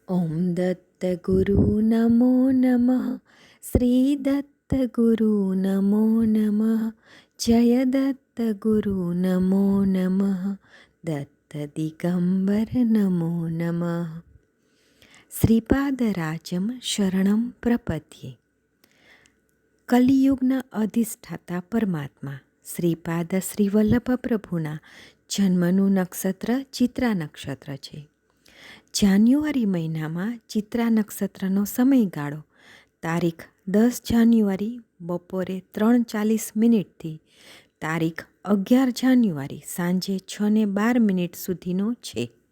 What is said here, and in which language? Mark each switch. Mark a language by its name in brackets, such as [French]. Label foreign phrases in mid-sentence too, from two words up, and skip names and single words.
[Sanskrit] ॐ दत्तगुरु नमो नमः। श्रीदत्तगुरु नमो नमः। जय दत्तगुरु नमो नमः। दत्तदिगम्बर नमो नमः। શ્રીપાદરાજમ શરણમ પ્રપદ્યે. [Gujarati] કલિયુગના અધિષ્ઠાતા પરમાત્મા શ્રીપાદ શ્રી વલ્લભ પ્રભુના જન્મનું નક્ષત્ર ચિત્રા નક્ષત્ર છે. જાન્યુઆરી મહિનામાં ચિત્રા નક્ષત્રનો સમયગાળો તારીખ 10 જાન્યુઆરી બપોરે 3:40 તારીખ 11 જાન્યુઆરી સાંજે 6:12 સુધીનો છે.